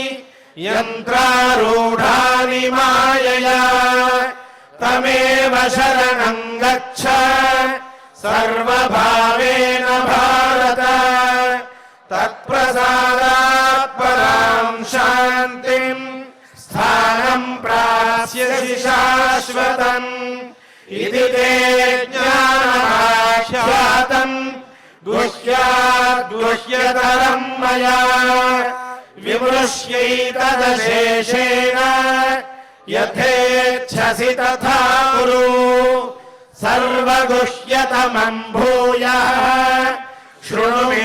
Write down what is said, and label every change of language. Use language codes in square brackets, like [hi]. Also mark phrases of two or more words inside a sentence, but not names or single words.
[sa] यन्त्रारूढानि मायया तमेव शरणं गच्छ सर्वभावेन भारत तत्प्रसादात् परां शान्तिं ధాస్యసి శాశ్వతం ఇది తే జ్ఞానమాఖ్యాతం గుహ్యాద్ గుహ్యతరం మయా విమృశ్యైతదశేషేణ యథేచ్ఛసి తథా కురు సర్వగుహ్యతమం భూయః శృణు మే